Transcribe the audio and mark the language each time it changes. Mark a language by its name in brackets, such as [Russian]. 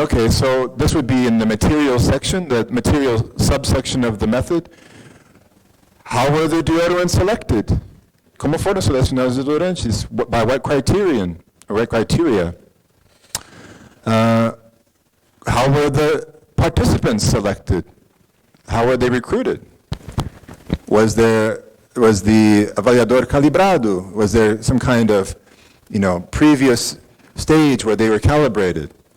[English] Okay, so this would be in the material section, the material subsection of the method. How were the deodorants selected? [Portuguese] Como foram selecionados os deodorantes? [English] By what criterion? Or what criteria? How were the participants selected? How were they recruited? Was the [Portuguese] avaliador calibrado? [English] Was there some kind of, previous stage where they were calibrated?